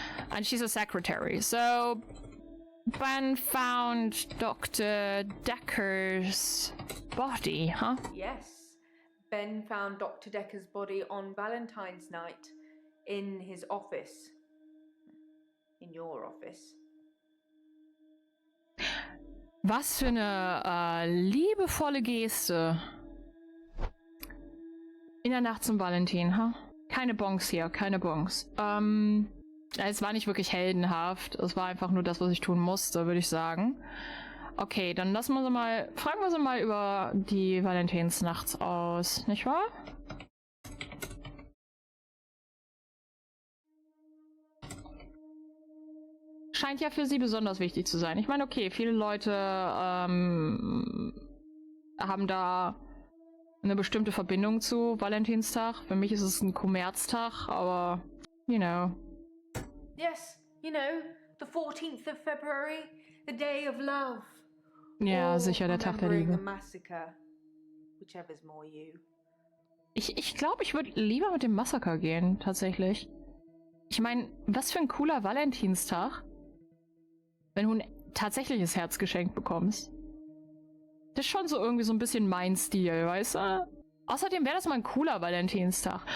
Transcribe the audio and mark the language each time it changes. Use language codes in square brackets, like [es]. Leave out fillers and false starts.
[en] And she's a secretary. So Ben found Dr. Dekker's body, huh? Yes. Ben found Dr. Dekker's body on Valentine's night in his office. In your office. [de] Was für eine liebevolle Geste. In der Nacht zum Valentin, ha? Keine Bonks hier, keine Bonks. Es war nicht wirklich heldenhaft. Es war einfach nur das, was ich tun musste, würde ich sagen. Okay, dann fragen wir sie mal über die Valentinsnacht aus, nicht wahr? Scheint ja für sie besonders wichtig zu sein. Ich meine, okay, viele Leute haben da eine bestimmte Verbindung zu Valentinstag. Für mich ist es ein Kommerztag, aber, [en] you know. Yes, you know, the 14th of February, the day of love. [de] Ja, sicher, der Tag der Liebe. [en] A massacre, whichever's more you. [de] Ich glaube, ich würde lieber mit dem Massaker gehen, tatsächlich. Ich meine, was für ein cooler Valentinstag, wenn du ein tatsächliches Herz geschenkt bekommst. Das ist schon so irgendwie so ein bisschen mein Stil, weißt du? Außerdem wäre das mal ein cooler Valentinstag.